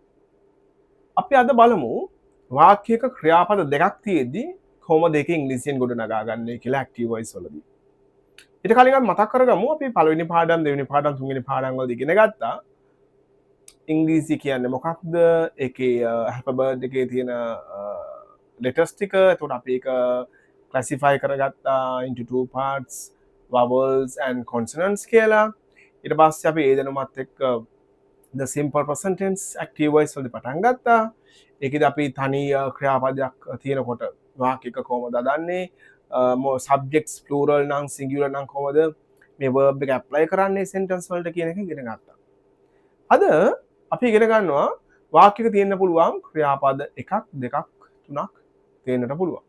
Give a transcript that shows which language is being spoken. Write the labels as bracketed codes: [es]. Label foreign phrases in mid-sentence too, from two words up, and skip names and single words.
[si] අපි අද බලමු වාක්‍යයක ක්‍රියාපද දෙකක් තියෙද්දි කොහොමද ඒක ඉංග්‍රීසියෙන් ගොඩනගාගන්නේ කියලා [en] active voice [si] වලදී. ඊට කලින් අපි මතක් කරගමු අපි පළවෙනි පාඩම් දෙවෙනි පාඩම් තුන්වෙනි පාඩම් වලදී ඉගෙන ගත්තා. ඉංග්‍රීසි කියන්නේ මොකක්ද? ඒකේ alphabet එකේ තියෙන letters ටික. එතකොට අපි ඒක classify කරගත්තා [en] into two parts, vowels and consonants [si] කියලා. ඊට පස්සේ අපි ඒ දැනුමත් එක්ක [en] the simple present tense active voice [si] වලදී පටන් ගත්තා. ඒකෙදි අපි තනි ක්‍රියාපදයක් තියෙනකොට වාක්‍යයක කොහොමද හදන්නේ? subjects plural නම් singular නම් කොහොමද මේ verb එක apply කරන්නේ sentence වලට කියන එක ඉගෙන ගත්තා. අද අපි ඉගෙන ගන්නවා වාක්‍යයක තියෙන්න පුළුවන් ක්‍රියාපද එකක් දෙකක් තුනක් තියෙන්නට පුළුවන්.